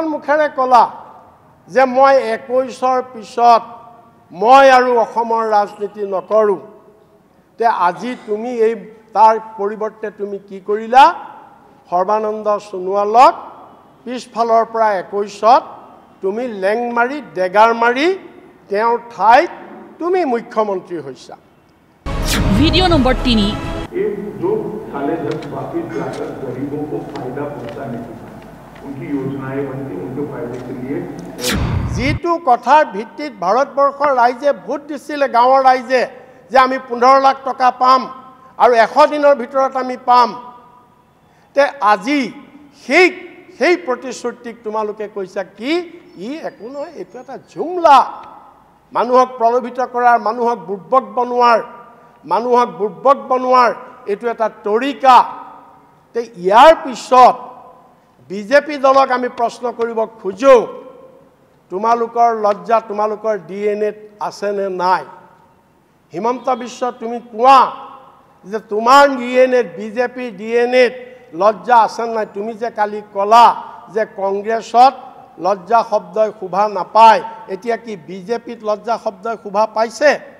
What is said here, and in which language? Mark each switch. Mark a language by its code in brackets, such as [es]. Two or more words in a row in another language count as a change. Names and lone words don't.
[as] মুখেৰে কলা যে মই 21ৰ পিছত মই আৰু অসমৰ ৰাজনীতি নকৰো তে আজি তুমি এই তাৰ পৰিৱৰ্তে তুমি কি কৰিলা সৰ্বানন্দ সোণোৱালক পিছফালৰ পৰা 21ত তুমি লেং মাৰি ডেগাৰ মাৰি তেওঁৰ ঠাইত তুমি মুখ্যমন্ত্ৰী হৈছা ভিডিঅ' নম্বৰ 3 [hi] जो साले 10 वापिस जाकर गरीबों को फायदा पहुंचाने उनकी योजनाएं बनती उनके फायदे के लिए [as] যিটো কথাৰ ভিত্তিত ভাৰতবৰ্ষৰ ৰাইজে ভোট দিছিলে গাঁৱৰ ৰাইজে যে আমি 15 লাখ টকা পাম আৰু 100 দিনৰ ভিতৰত আমি পাম তে আজি সেই প্ৰতিশ্ৰুতিক তোমালোকে কৈছা কি ই একো নহয় এটো এটা জুমলা মানুহক প্ৰলোভিত কৰাৰ মানুহক বুৰ্বক বনোৱাৰ এটো এটা তৰিকা তে ইয়াৰ পিছত বিজেপি দলক আমি প্ৰশ্ন কৰিব খুজো তোমালোকৰ লজ্জা তোমালোকৰ ডিএনএ আছে নে নাই হিমন্ত বিশ্ব তুমি কোৱা যে তোমাৰ ডিএনএ বিজেপি ডিএনএ লজ্জা আছে নাই তুমি যে কালি কলা যে কংগ্ৰেছত লজ্জা শব্দই শোভা নাপায় এতিয়া কি বিজেপিত লজ্জা শব্দই শোভা পাইছে